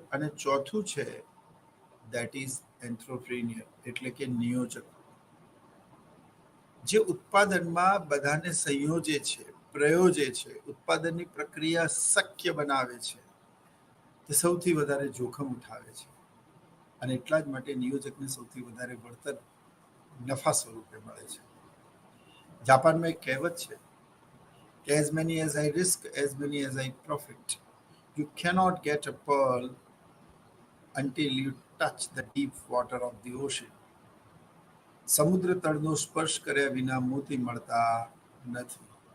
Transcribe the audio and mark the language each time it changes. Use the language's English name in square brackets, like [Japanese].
[Gujarati] અને ચોથું છે [English] that is [Gujarati] એન્ટરપ્રિન્યોર, એટલે કે નિયોજક, જે ઉત્પાદનમાં બધાને સંયોજે છે, પ્રયોજે છે, ઉત્પાદનની પ્રક્રિયા શક્ય બનાવે છે, તે સૌથી વધારે જોખમ ઉઠાવે છે. અને એટલા જ માટે નિયોજકને સૌથી વધારે વળતર નફા સ્વરૂપે મળે છે. જાપાનમાં એક કહેવત છે કે [English] as many as I risk, as many as I profit. You cannot get a pearl until you touch the deep water of the ocean. [Gujarati] સમુદ્ર તળનો સ્પર્શ કર્યા વિના મોતી મળતા નથી.